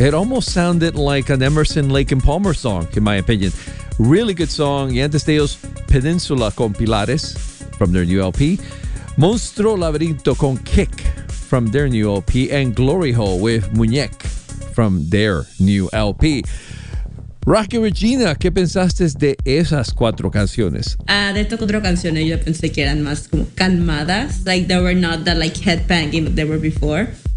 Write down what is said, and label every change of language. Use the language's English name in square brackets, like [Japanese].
[English] It almost sounded like an Emerson, Lake and Palmer song, in my opinion. Really good song. Yantes de Dios, Peninsula con Pilares from their new LP. Monstruo Laberinto con Kick from their new LP. And Glory Hole with Muñeque from their new LP. [Spanish] Rocky Regina, ¿qué pensaste de esas cuatro canciones? De estas cuatro canciones yo pensé que eran más como calmadas. [English] Like, they were not the, like, headbanging that they were before.